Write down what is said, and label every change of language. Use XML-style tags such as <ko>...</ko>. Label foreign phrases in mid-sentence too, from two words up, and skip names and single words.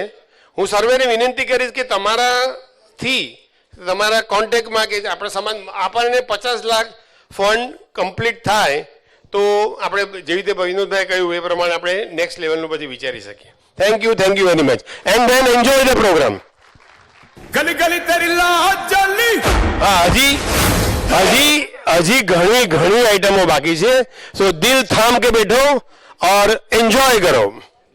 <gu>હું સર્વેને વિનંતી કરીશ કે તમારા કોન્ટેક્ટમાં કે આપણે સમાજ આપણને 50 લાખ ફંડ કમ્પ્લીટ થાય તો આપણે જેવી રીતે વિનોદભાઈ કહ્યું એ પ્રમાણે આપણે નેક્સ્ટ લેવલનું પછી વિચારી શકીએ.</gu> <en>thank you very much and then enjoy the program.</en> <hi>गली गली तेरी लाहौर जली</hi> <gu>હા, હજી ઘણી આઈટમો બાકી છે.</gu> <hi>सो दिल थाम के बैठो और एंजॉय करो.</hi>